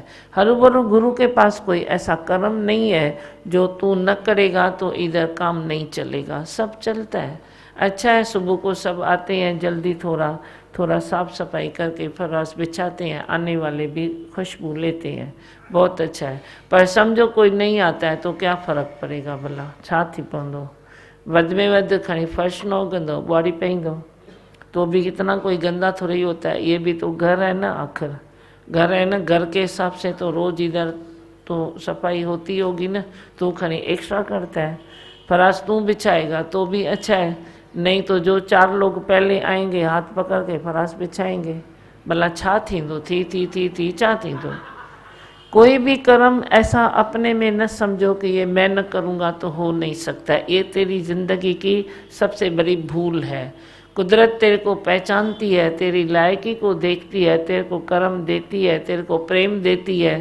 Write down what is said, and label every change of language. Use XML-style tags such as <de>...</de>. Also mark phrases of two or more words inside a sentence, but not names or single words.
<hi>हरूभरू गुरु के पास कोई ऐसा कर्म नहीं है जो तू न करेगा तो इधर काम नहीं चलेगा, सब चलता है। अच्छा है, सुबह को सब आते हैं जल्दी, थोड़ा साफ सफाई करके फराश बिछाते हैं, आने वाले भी खुशबू लेते हैं, बहुत अच्छा है। पर समझो कोई नहीं आता है तो क्या फ़र्क पड़ेगा भला,</hi> <sd>छा थी पवंदो, वध में वध खणी फर्श न उगंदो, ॿुआरी पईंदो,</sd> <hi>तो भी कितना कोई गंदा थोड़ा ही होता है। ये भी तो घर है ना, आखिर घर है ना, घर के हिसाब से तो रोज़ इधर तो सफाई होती होगी ना, तू खनी एक्स्ट्रा करता है। फराश तू बिछाएगा तो भी अच्छा है, नहीं तो जो 4 लोग पहले आएंगे हाथ पकड़ के फराश बिछाएंगे,</hi> <sd>भला छा थींदो, थी छा थींदो।</sd> <hi>कोई भी कर्म ऐसा अपने में न समझो कि ये मैं न करूँगा तो हो नहीं सकता। ये तेरी ज़िंदगी की सबसे बड़ी भूल है। कुदरत तेरे को पहचानती है, तेरी लायकी को देखती है, तेरे को कर्म देती है, तेरे को प्रेम देती है।</hi>